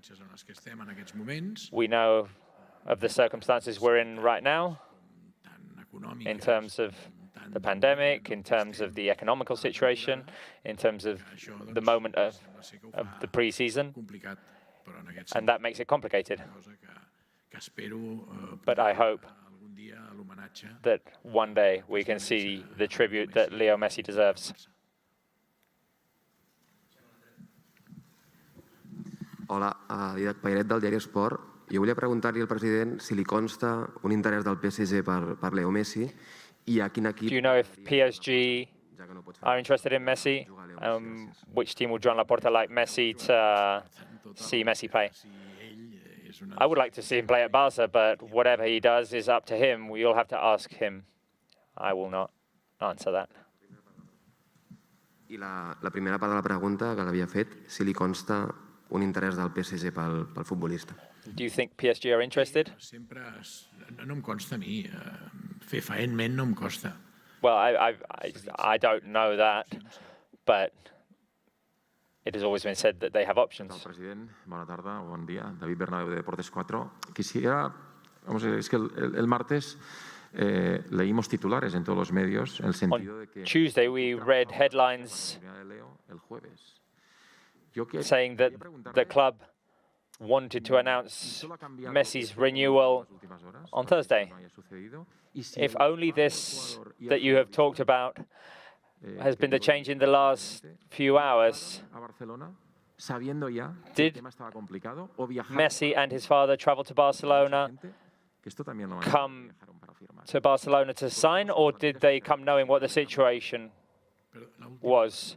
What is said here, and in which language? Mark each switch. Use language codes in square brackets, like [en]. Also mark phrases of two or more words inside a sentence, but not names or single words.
[en] We know of the circumstances we're in right now, in terms of the pandemic, in terms of the economical situation, in terms of the moment of the pre-season, and that makes it complicated. But I hope that one day we can see the tribute that Leo Messi deserves. [ca] Hola, Didac Pairet del diari Esport. Jo volia preguntar-li al president si li consta un interès del PSG per Leo Messi i a quin equip... [en] Do you know if PSG are interested in Messi? Which team would Joan Laporta like Messi to see Messi play? I would like to see him play at Barca, but whatever he does is up to him. You'll have to ask him. I will not answer that. [ca] I la primera part de la pregunta que l'havia fet, si li consta un interès del PSG pel futbolista. Do you think PSG are interested? No em consta a mi. Fefaentment no em costa. [en] Well, I don't know that, but it has always been said that they have options. [ca] President, bona tarda, bon dia. David Bernabeu de Deportes 4. [es] Quisiera, es que el martes leímos titulares en todos los medios en el sentido de que... [en] On Tuesday we read headlines saying that the club wanted to announce Messi's renewal on Thursday. If only this that you have talked about has been the change in the last few hours, did Messi and his father travel to Barcelona, come to Barcelona to sign, or did they come knowing what the situation was?